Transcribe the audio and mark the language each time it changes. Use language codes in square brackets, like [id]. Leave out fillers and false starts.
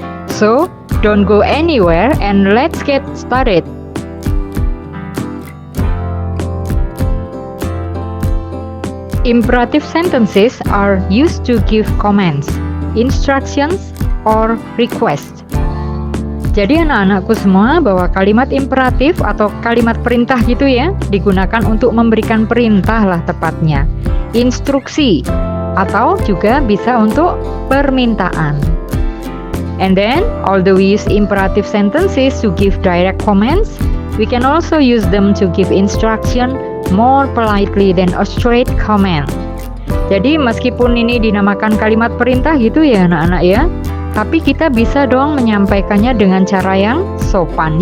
[en] So, don't go anywhere and let's get started. Imperative sentences are used to give commands, instructions, or requests. [id] Jadi anak-anakku semua, bahwa kalimat imperatif atau kalimat perintah gitu ya, digunakan untuk memberikan perintah lah tepatnya, instruksi, atau juga bisa untuk permintaan. [en] And then, although we use imperative sentences to give direct commands, we can also use them to give instruction more politely than a straight command. [id] Jadi meskipun ini dinamakan kalimat perintah gitu ya anak-anak ya, tapi kita bisa dong menyampaikannya dengan cara yang sopan.